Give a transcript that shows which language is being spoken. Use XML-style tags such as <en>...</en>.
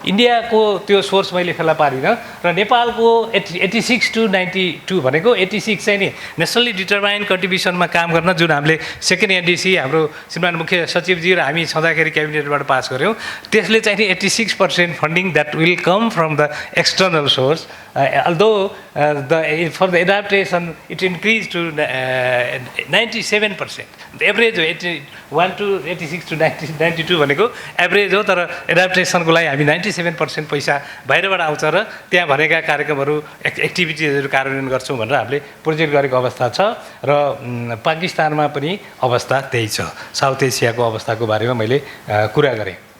<ne>इन्डियाको त्यो सोर्स मैले फेला पारिनँ र नेपालको 86 to 92 भनेको 86 चाहिँ नि नेसनली डिटरमाइन्ड कन्ट्रिब्युसनमा काम गर्न, जुन हामीले सेकेन्ड एनडिसी हाम्रो श्रीमान मुख्य सचिवजी र हामी छँदाखेरि क्याबिनेटबाट पास गऱ्यौँ, त्यसले चाहिँ नि 86% funding</ne> <en>That will come from the external source. Although for the adaptation it increased to 97%. The average 81 to 86 to 92</en> <ne>भनेको एभरेज हो, तर एडाप्टेसनको लागि हामी 97% पैसा बाहिरबाट आउँछ र त्यहाँ भनेका कार्यक्रमहरू एक्टिभिटिजहरू कार्यान्वयन गर्छौँ भनेर हामीले प्रोजेक्ट गरेको अवस्था छ। र पाकिस्तानमा पनि अवस्था त्यही छ। साउथ एसियाको अवस्थाको बारेमा मैले कुरा गरेँ।</ne>